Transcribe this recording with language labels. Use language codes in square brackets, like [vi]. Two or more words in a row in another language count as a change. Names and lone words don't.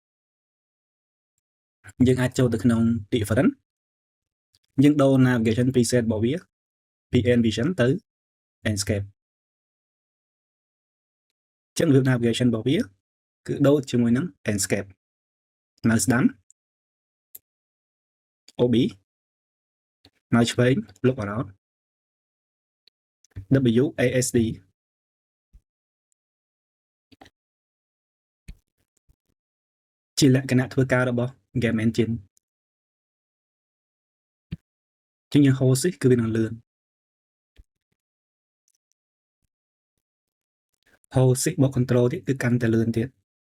[km] យើងអាចចូលទៅក្នុង different យើងដូរ [en] navigation preset [km] របស់វាពី Envision ទៅ Enscape ចឹងរបៀប navigation របស់វាគឺដូរជាមួយនឹង Enscape នៅស្ដាំ OB នៅឆ្វេង [en] look around [km] WASD ជាលក្ខណៈធ្វើការរបស់ Game Engine ជាងយើង [en] hold shift [km] គឺវានឹងលឿន [en] hold shift [km] បូក control ទៀតគឺកាន់តែលឿនទៀត